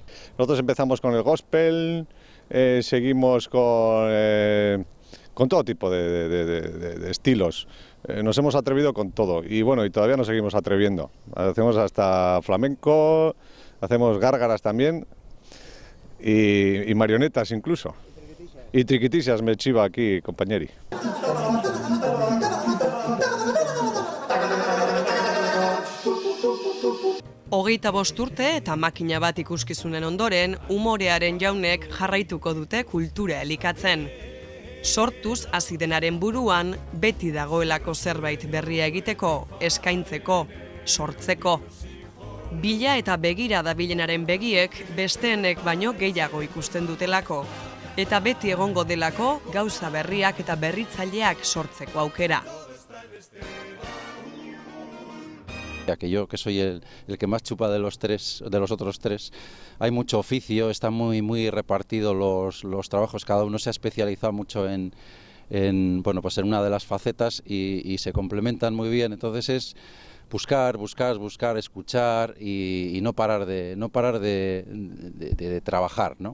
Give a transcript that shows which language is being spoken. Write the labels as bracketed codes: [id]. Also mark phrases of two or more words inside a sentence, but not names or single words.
[es] Nosotros empezamos con el gospel, seguimos con todo tipo de estilos. Nos hemos atrevido con todo y bueno, y todavía nos seguimos atreviendo. Hacemos hasta flamenco, hacemos gárgaras también y marionetas incluso. Y triquitisias me chiva aquí, compañeri. [eu] Hogeita 5 urte eta makina bat ikuskizunen ondoren, umorearen jaunek jarraituko dute kultura elikatzen. Sortuz hasi denaren buruan, beti dagoelako zerbait berria egiteko, eskaintzeko, sortzeko. Bila eta begira dabilenaren begiek besteenek baino gehiago ikusten dutelako. Eta beti egongo delako gauza berriak eta berritzaileak sortzeko aukera. [es] Que yo, que soy el que más chupa de los otros tres, hay mucho oficio, están muy repartidos los trabajos, cada uno se ha especializado mucho en una de las facetas y se complementan muy bien, entonces es buscar, escuchar y no parar de trabajar, ¿no?